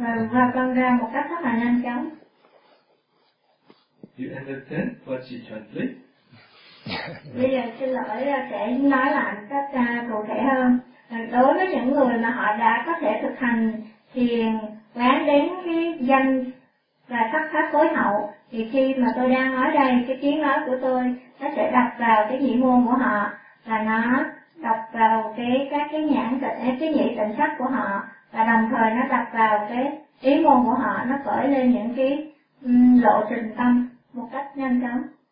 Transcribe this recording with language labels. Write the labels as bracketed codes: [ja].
[vi] Và con ra một cách rất là nhanh chóng. [en] You understand what she translates? [vi] Bây giờ xin lỗi, sẽ nói lại một cách cụ thể hơn. Đối với những người mà họ đã có thể thực hành thiền quán đến cái danh và sắc pháp phối hậu, thì khi mà tôi đang nói đây, cái tiếng nói của tôi nó sẽ đập vào cái nhĩ môn của họ và nó đập vào các cái nhãn tịnh, cái nhĩ tịnh sắc của họ, và đồng thời nó đập vào cái ý môn của họ, nó cởi lên những cái lộ trình tâm một cách nhanh chóng.